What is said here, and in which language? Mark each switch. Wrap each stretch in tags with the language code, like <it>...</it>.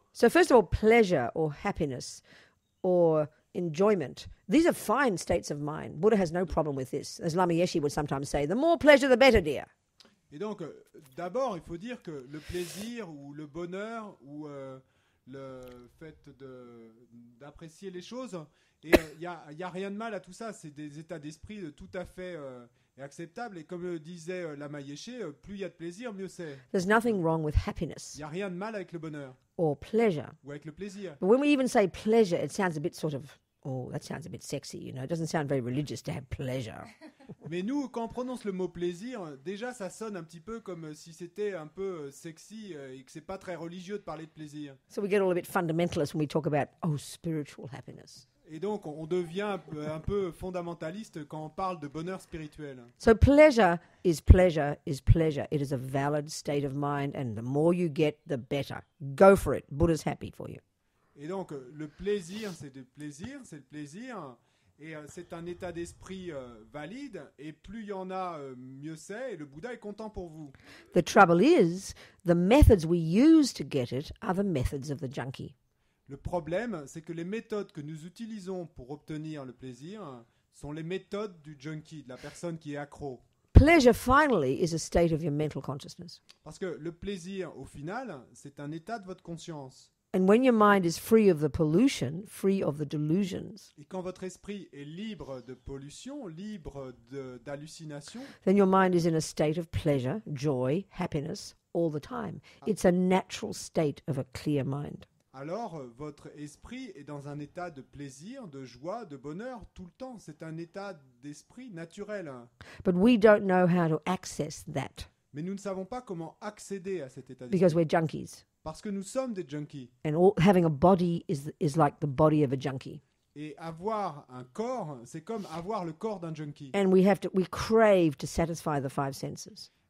<en>So first of all, pleasure or happiness or enjoyment. These are fine states of mind. Buddha has no problem with this. As Lama Yeshe would sometimes say, the more pleasure, the better, dear.</en> <fr>Et donc, d'abord, il faut dire que le plaisir ou le bonheur ou le fait d'apprécier les choses, il y a rien de mal à tout ça. C'est des états d'esprit tout à fait acceptables. Et comme le disait Lama Yeshe, plus il y a de plaisir, mieux c'est.</fr> <en>There's nothing wrong with happiness.</en> <fr>Il n'y a rien de mal avec le bonheur.</fr> <en>Or pleasure.</en> <fr>Ou avec le plaisir.</fr> <en>But when we even say pleasure, it sounds a bit sort of, oh, that sounds a bit sexy, you know. It doesn't sound very religious to have pleasure.</en> <fr>Mais nous, quand on prononce le mot plaisir, déjà ça sonne un petit peu comme si c'était un peu sexy et que c'est pas très religieux de parler de plaisir.</fr> <en>So we get all a bit fundamentalist when we talk about, spiritual happiness.</en> <fr>Et donc on devient un peu fondamentaliste quand on parle de bonheur spirituel.</fr> <en>So pleasure is pleasure is pleasure. It is a valid state of mind, and the more you get, the better. Go for it. Buddha's happy for you.</en> <fr>Et donc le plaisir, c'est le plaisir. Et c'est un état d'esprit valide, et plus il y en a, mieux c'est, et le Bouddha est content pour vous.</fr> <en>The trouble is, the methods we use to get it are the methods of the junkie.</en> <fr>Le problème, c'est que les méthodes que nous utilisons pour obtenir le plaisir sont les méthodes du junkie, de la personne qui est accro.</fr> <en>Pleasure, finally, is a state of your mental consciousness.</en> <fr>Parce que le plaisir, au final, c'est un état de votre conscience.</fr> <en>And when your mind is free of the pollution, free of the delusions,</en> <fr>Et quand votre esprit est libre de pollution, libre d'hallucination,</fr> <en>then your mind is in a state of pleasure, joy, happiness all the time. It's a natural state of a clear mind.</en> <fr>alors votre esprit est dans un état de plaisir, de joie, de bonheur tout le temps. C'est un état d'esprit naturel.</fr> <en>But we don't know how to access that</en> <fr>Mais nous ne savons pas comment accéder à cet état d'esprit.</fr> <en>because we're junkies.</en> <fr>Parce que nous sommes des junkies.</fr> <en>And having a body is like the body of a junkie.</en> <fr>Et avoir un corps, c'est comme avoir le corps d'un junkie.</fr> <en>And we crave to satisfy the five senses.</en>